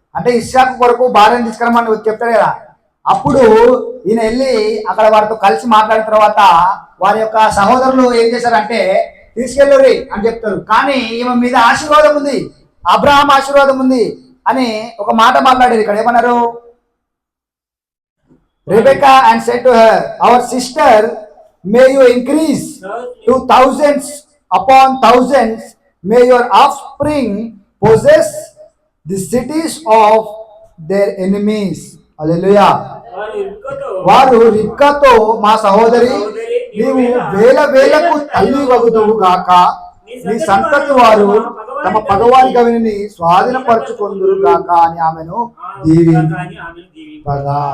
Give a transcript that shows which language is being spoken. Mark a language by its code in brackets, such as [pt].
[te] అంటే ఇస్సాకు కొరకు భార్యను తీసుకురమ్మని చెప్తారు కదా. అప్పుడు ఈయన వెళ్ళి అక్కడ వారితో కలిసి మాట్లాడిన తర్వాత వారి యొక్క సహోదరులు ఏం చేశారంటే తీసుకెళ్ళరు అని చెప్తారు. కానీ ఈమె మీద ఆశీర్వాదం ఉంది, అబ్రహాం ఆశీర్వాదం ఉంది అని ఒక మాట మాట్లాడారు. ఇక్కడ ఏమన్నారు? [en] Rebecca and said to her, our sister, may you increase to thousands upon thousands, may your offspring possess the cities of their enemies. Hallelujah. [te] వారు రిబ్కాతో, మా సహోదరి, నీవు వేల వేలకు తల్లి వగుదువు గాక, నీ సంతతి వారు తమ పగవారి గవిని స్వాధీనపరచుకొందురు గాక అని ఆమెను దీవింపగా.